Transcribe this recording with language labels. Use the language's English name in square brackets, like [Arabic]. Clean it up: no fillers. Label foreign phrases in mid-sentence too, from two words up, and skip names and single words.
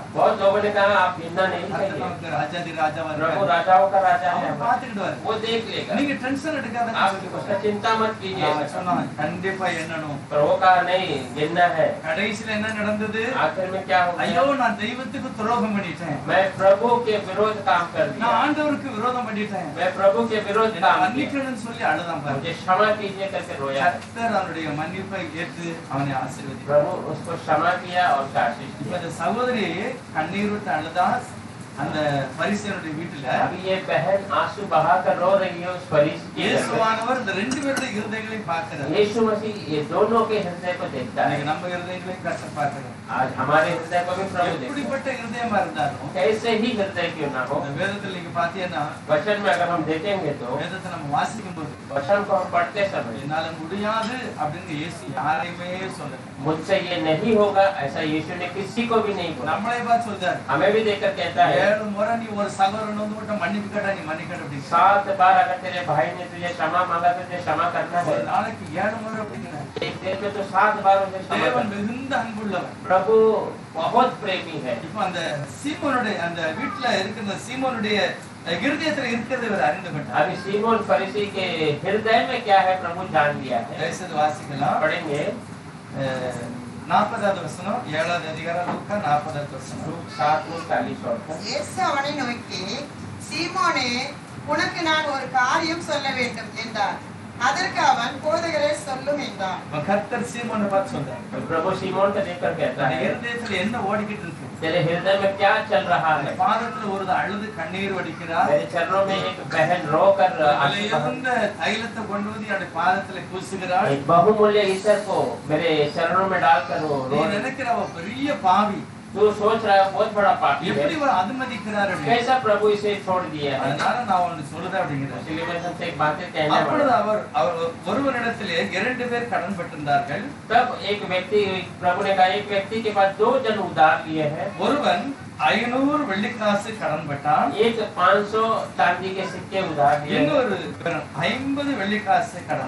[Hindi] बहुत लोगों ने कहा आप गिनना नहीं [Tamil] கர்த்தர் [Hindi] चाहिए, [Tamil] நமக்கு ராஜாதி ராஜாவா [Hindi] प्रभु [Tamil] இருக்கார். [Hindi] राजाओं का राजा है, [Tamil] அவர் பார்த்துக்கிடுவாரு. [Hindi] वो देख लेगा। [Tamil] நீங்க டென்ஷன் எடுக்காதீங்க [Hindi] आप [Tamil] சொல்லி [Hindi] उसका [Tamil] கொடுத்தார். [Hindi] चिंता मत कीजिए। [Tamil] நான் சொன்னேன், கண்டிப்பா எண்ணணும். [Hindi] पर वो कहा नहीं, गिनना है। [Tamil] கடைசியில என்ன நடந்தது? [Hindi] आखिर में क्या हो [Tamil] ஐயோ [Hindi] गया? [Tamil] நான் தெய்வத்துக்கு துரோகம் பண்ணிட்டேன், [Hindi] मैं प्रभु के विरोध काम कर [Tamil] நான் [Hindi] दिया, [Tamil] ஆண்டவருக்கு விரோதம் பண்ணிட்டேன், [Hindi] मैं प्रभु के विरोध [Tamil] என்னை [Hindi] काम किया, [Tamil] மன்னிக்கணும்னு சொல்லி அழுதான் பாருங்க. [Hindi] मुझे क्षमा कीजिए करके रोया। [Tamil] கர்த்தர் அவருடைய மன்னிப்பை ஏற்று அவனை ஆசீர்வதித்தார். [Hindi] प्रभु उसको क्षमा किया और उसका आशीष [Tamil] இப்ப [Hindi] दिया। [Tamil] இந்த சகோதரி கண்ணீர் விட்டு அழுதா அந்த பரிசேயனுடைய வீட்டுல. [Hindi] अभी ये बहन आंसू बहाकर रो रही है उस फरीसी के घर में। [Tamil] இயேசுவானவர் இந்த ரெண்டு பேருடைய இருதயங்களையும் பார்க்கிறார். [Hindi] यीशु मसीह ये दोनों के हृदय को देखता है। [Tamil] இன்னைக்கு நம்ம இருதயங்களையும் கர்த்தர் பார்க்கிறார். [Hindi] आज हमारे हृदय को भी प्रभु देखता [Tamil] எப்படிப்பட்ட இருதயமா இருந்தாலும் [Hindi] है। कैसे ही हृदय क्यों ना हो, [Tamil] இந்த வேதத்துல நீங்க பாத்தீங்கன்னா, [Hindi] वचन में अगर हम देखेंगे तो [Tamil] வேதத்தை நம்ம வாசிக்கும் போது [Hindi] वचन को हम पढ़ते समय [Tamil] என்னால முடியாது அப்படின்னு இயேசு யாரையுமே சொல்லல. [Hindi] मुझसे ये नहीं होगा ऐसा यीशु ने किसी को भी नहीं बोला। [Tamil] நம்மளே பார்த்து சொல்றாரு, [Hindi] हमें भी देखकर कहता है [Tamil] 7 முறை நீ ஒரு சகோதரன் வந்து மட்டும் மன்னிப்பு கேட்டா நீ மன்னிக்கணும் அப்படி [Hindi] 7 बार अगर तेरे भाई ने तुझे क्षमा मांगा तो तुझे क्षमा करना है। [Tamil] ஒரு நாளைக்கு 7 முறை அப்படிங்கிற [Hindi] एक दिन में तो 7 बार उसे क्षमा [Tamil] தேவன் [Hindi] करना। [Tamil] மிகுந்த அன்புள்ளவன். [Hindi] प्रभु बहुत प्रेमी है। [Tamil] இப்போ அந்த சீமோனுடைய அந்த வீட்ல இருக்கிற சீமோனுடைய இருதயத்துல இருக்கிறதை இவர் அறிந்து கொண்டார். [Hindi] अभी सीमोन फरीसी के हृदय में क्या है प्रभु जान लिया है। [Tamil] தயவுசெய்து வாசிக்கலாம். [Hindi] पढ़ेंगे [Tamil] 40வது வசனம் 7வது அதிகாரம் லூக்கா 40வது வசனம். [Hindi] लूक 7:40 [Tamil] இயேசு அவனை நோக்கி, சீமோனே, உனக்கு நான் ஒரு காரியம் சொல்ல வேண்டும் என்றார். அதற்கு அவன், போதகரே சொல்லும் என்றான். கர்த்தர் சீமோனை பார்த்து சொல்றார். [Hindi] प्रभु सीमोन को देखकर कहता [Tamil] அந்த [Hindi] है, [Tamil] இருதயத்துல என்ன ஓடிக்கிட்டு இருக்கு? [Hindi] तेरे हृदय में क्या चल रहा है। [Tamil] பாதத்துல ஒரு அழுது கண்ணீர் வடிக்கிறார். [Hindi] मेरे चरणों में एक बहन रोकर [Tamil] விலையுயர்ந்த தைலத்தை கொண்டு வந்து என்னுடைய பாதத்துல பூசுகிறாள். [Hindi] एक बहुमूल्य इत्र को मेरे चरणों में डालकर वो [Tamil] நீ [Hindi] रो। [Tamil] நினைக்கிற அவ பெரிய பாவி, [Hindi] तू सोच रहा है बहुत बड़ा पापी है, [Tamil] எப்படி இவர் अनुமதிக்கிறார் அப்படின்னு. [Hindi] कैसा प्रभु इसे छोड़ दिया है। [Tamil] அதனால நான் ஒன்னு சொல்றேன் அப்படிங்கிறார். [Hindi] इसलिए मैं तुमसे एक बात कहना [Tamil] அப்பொழுது [Hindi] चाहता [Tamil] அவர் ஒருவரிடத்திலே 2 பேர் கடன் பட்டிருந்தார்கள். [Hindi] हूं। तब एक व्यक्ति, प्रभु ने कहा, एक व्यक्ति के पास 2 जन उधार लिए हैं। [Tamil] ஒருவன் 500 வெள்ளிக்காசு கடன் பட்டான். [Hindi] एक 500 चांदी के सिक्के उधार लिए हैं, [Tamil] இன்னொரு 50 வெள்ளிக்காசு கடன்